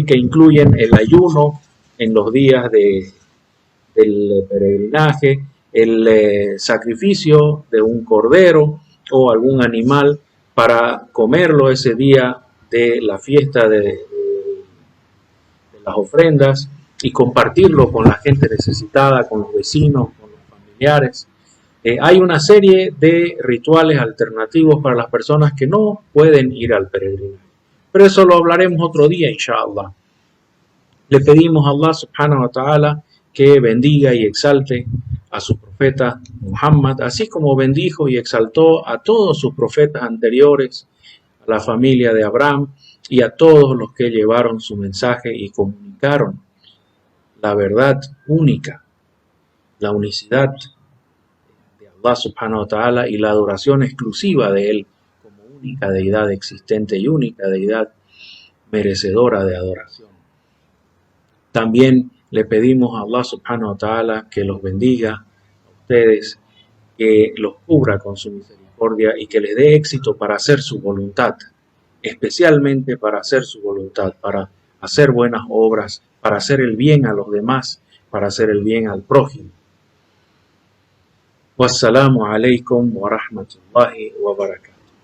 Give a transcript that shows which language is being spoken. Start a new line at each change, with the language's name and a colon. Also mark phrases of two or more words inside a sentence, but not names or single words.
Spanish: Que incluyen el ayuno en los días del peregrinaje, el sacrificio de un cordero o algún animal para comerlo ese día de la fiesta de las ofrendas y compartirlo con la gente necesitada, con los vecinos, con los familiares. Hay una serie de rituales alternativos para las personas que no pueden ir al peregrinaje. Pero eso lo hablaremos otro día, inshallah. Le pedimos a Allah
Arabic: سبحانه وتعالى
Spanish: que bendiga y exalte a su profeta Muhammad, así como bendijo y exaltó a todos sus profetas anteriores, a la familia de Abraham y a todos los que llevaron su mensaje y comunicaron la verdad única, la unicidad de Allah
Arabic: سبحانه وتعالى
Spanish: y la adoración exclusiva de Él como única deidad existente y única deidad merecedora de adoración. También le pedimos a Allah
Arabic: سبحانه وتعالى
Spanish: que los bendiga a ustedes, que los cubra con su misericordia y que les dé éxito para hacer su voluntad, especialmente para hacer su voluntad, para hacer buenas obras, para hacer el bien a los demás, para hacer el bien al prójimo.
Arabic: والسلام عليكم ورحمة الله وبركاته.